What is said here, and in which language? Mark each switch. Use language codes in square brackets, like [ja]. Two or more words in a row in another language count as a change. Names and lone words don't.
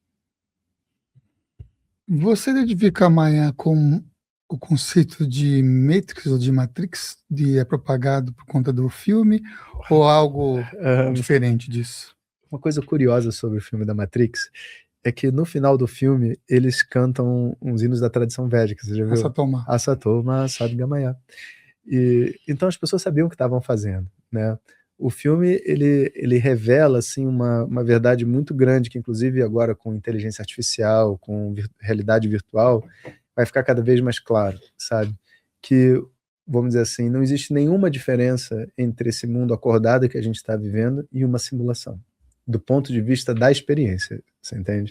[pt] Você identifica a Maya com o conceito de Matrix ou de Matrix, é propagado por conta do filme, ou algo diferente disso? Uma coisa curiosa sobre o filme da Matrix é que no final do filme eles cantam uns hinos da tradição védica, você já viu? [sa] Asatoma. Asatoma, Sadgamaya. [pt] Então as pessoas sabiam o que estavam fazendo, né? O filme ele revela assim uma verdade muito grande que inclusive agora com inteligência artificial, com realidade virtual, vai ficar cada vez mais claro, sabe? Que, vamos dizer assim, não existe nenhuma diferença entre esse mundo acordado que a gente está vivendo e uma simulação, do ponto de vista da experiência, você entende?